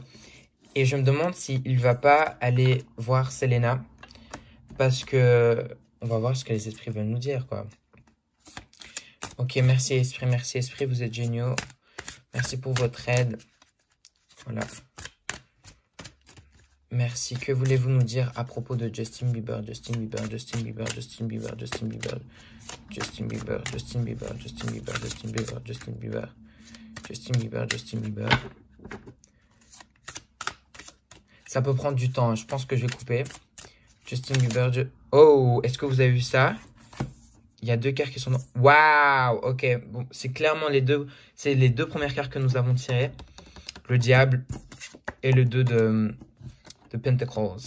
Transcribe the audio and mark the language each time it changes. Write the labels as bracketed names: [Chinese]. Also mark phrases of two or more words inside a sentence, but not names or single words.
[French] Et je me demande s'il va pas aller voir Selena, parce que on va voir ce que les esprits veulent nous dire, quoi. Ok, merci esprit, vous êtes géniaux. Merci pour votre aide. Voilà. Merci. Que voulez-vous nous dire à propos de Justin Bieber, Justin Bieber, Justin Bieber, Justin Bieber, Justin Bieber, Justin Bieber, Justin Bieber, Justin Bieber, Justin Bieber, Justin Bieber, Justin Bieber, Justin Bieber. Ça peut prendre du temps. Je pense que je vais couper. Justin Bieber. Oh, est-ce que vous avez vu ça? Il y a 2 cartes qui sont dans... Waouh! Ok, bon, c'est clairement c'est les 2 premières cartes que nous avons tirées. Le diable et le 2 de Pentacles.